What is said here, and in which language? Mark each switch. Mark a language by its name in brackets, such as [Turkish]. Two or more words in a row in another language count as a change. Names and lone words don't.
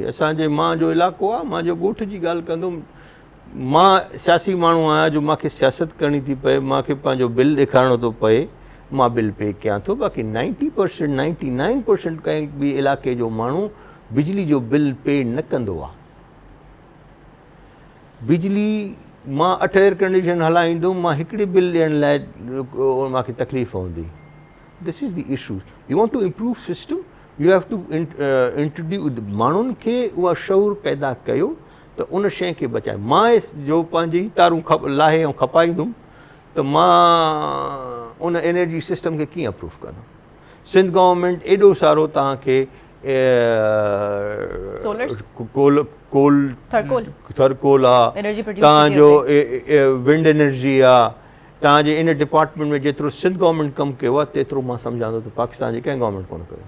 [Sindhi] असांजे मां जो इलाइक़ो आहे, मां जो ॻोठ जी ॻाल्हि कंदुमि, मां सियासी माण्हू आहियां जो मूंखे सियासत करणी थी पए, मूंखे पंहिंजो बिल ॾेखारिणो थो पए, मां बिल पे कयां थो। बाक़ी 90% 99% कंहिं बि इलाइक़े जो माण्हू बिजली जो बिल पे न कंदो आहे। बिजली मां 8 [English] air condition [Sindhi] हलाईंदुमि, मां हिकिड़ी बिल ॾियण लाइ मूंखे तकलीफ़ हूंदी. [English] This is the issue. You want to improve system, you have to introduce [Sindhi] माण्हुनि खे उहा शऊर पैदा कयो त उन शइ खे बचाए. मां जो पंहिंजी तारूं लाहे ऐं खपाईंदुमि त मां उन [English] energy system [Sindhi] खे कीअं अप्रूव कंदुमि. सिंध गवर्नमेंट एॾो सारो तव्हांखे थरकोल आहे, तव्हांजो [English] wind energy [Sindhi] आहे, तव्हांजे इन डिपार्टमेंट में जेतिरो सिंध गवर्नमेंट कमु कयो आहे तेतिरो मां सम्झां थो त पाकिस्तान जी कंहिं गवर्नमेंट कोन कयो.